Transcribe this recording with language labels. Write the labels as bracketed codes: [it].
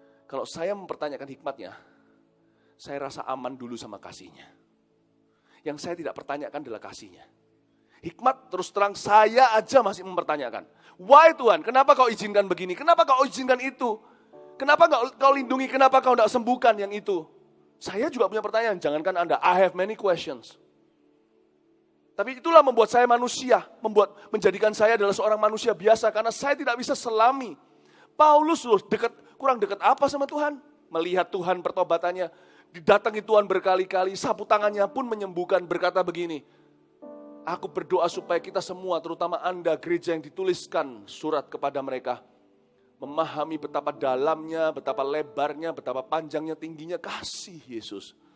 [id] Kalau saya mempertanyakan hikmatnya, saya rasa aman dulu sama kasihnya. Yang saya tidak pertanyakan adalah kasihnya. Hikmat terus terang saya aja masih mempertanyakan. Why Tuhan? Kenapa kau izinkan begini? Kenapa kau izinkan itu? Kenapa kau lindungi? Kenapa kau tidak sembuhkan yang itu? Saya juga punya pertanyaan. Jangankan Anda, [en] I have many questions. [id] Tapi itulah membuat saya manusia. Menjadikan saya adalah seorang manusia biasa. Karena saya tidak bisa selami. Paulus loh kurang dekat apa sama Tuhan? Melihat Tuhan pertobatannya. Didatangi Tuhan berkali-kali. Sapu tangannya pun menyembuhkan, berkata begini. Aku berdoa supaya kita semua, terutama Anda, gereja yang dituliskan surat kepada mereka, memahami betapa dalamnya, betapa lebarnya, betapa panjangnya, tingginya kasih Yesus.